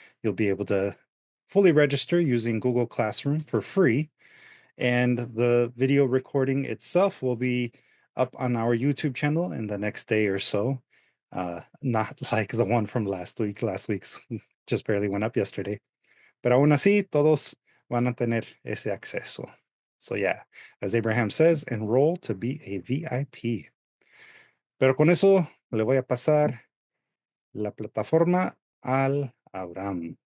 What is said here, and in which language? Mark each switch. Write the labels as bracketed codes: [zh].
[en] You'll be able to fully register using Google Classroom for free. And the video recording itself will be up on our YouTube channel in the next day or so. Not like the one from last week. Last week's just barely went up yesterday. [es] Pero aún así, todos van a tener ese acceso. [en] So yeah, as Abraham says, enroll to be a VIP. [es] Pero con eso le voy a pasar la plataforma al Abraham.